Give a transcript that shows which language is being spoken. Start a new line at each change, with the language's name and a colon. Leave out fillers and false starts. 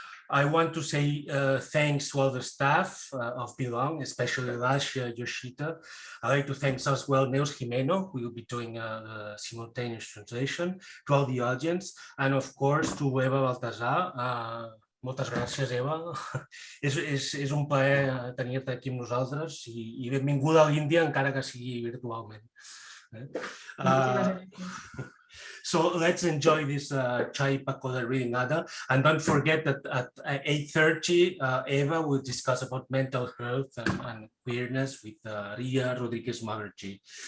English: I want to say thanks to all the staff of Belong, especially Lasha Yoshita. I'd like to thank as well Neus Jimeno, who will be doing a simultaneous translation, to all the audience, and of course to Eva Baltasar.
Catalan: Moltes gràcies, Eva. És un plaer tenir-te aquí amb nosaltres i benvinguda a l'Índia, encara que sigui virtualment.
English: So let's enjoy this Chai Pakoda reading Ada, and don't forget that at 8:30 Eva will discuss about mental health and queerness with Ria Rodriguez Magarji.